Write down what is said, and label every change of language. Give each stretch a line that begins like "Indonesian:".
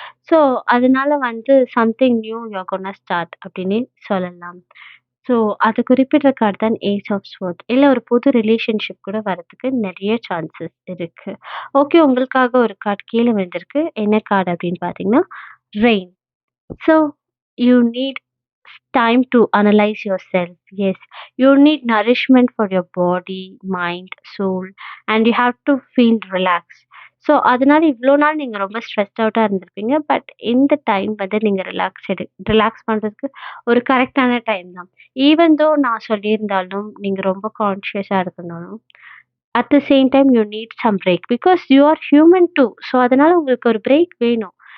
English: so,
Tamil: அதனால வந்து
English: something new you are gonna start
Tamil: அப்டின்னே சொல்லலாம். ஸோ, அது குறிப்பிடுற கார்டு தான் ஏஸ் ஆஃப் ஸ்வோர்ட். இல்ல ஒரு புது ரிலேஷன்ஷிப் கூட வரதுக்கு நெறைய சான்சஸ் இருக்கு. ஓகே, உங்களுக்காக ஒரு கார்டு கீழ விழுந்திருக்கு. என்ன கார்டு அப்படின்னு பார்த்தீங்கன்னா, rain.
English: So, you need time to analyze yourself. Yes, you need nourishment for your body, mind, soul, and you have to feel relaxed.
Tamil: So, அதனால இவ்ளோ நாள் நீங்க ரொம்ப ஸ்ட்ரெஸ்ட் அவுட்டா இருந்திருப்பீங்க. பட் இந்த டைம் வந்து நீங்க ரிலாக்ஸ் பண்றதுக்கு ஒரு கரெக்ட்டான டைம் தான்.
English: even though
Tamil: நான் சொல்லியிருந்தாலும், நீங்க ரொம்ப கான்ஷியஸா இருக்கனாலும்,
English: At the same time you need some break. Because you are human too. So,
Tamil: அதனால உங்களுக்கு ஒரு பிரேக் வேணும்.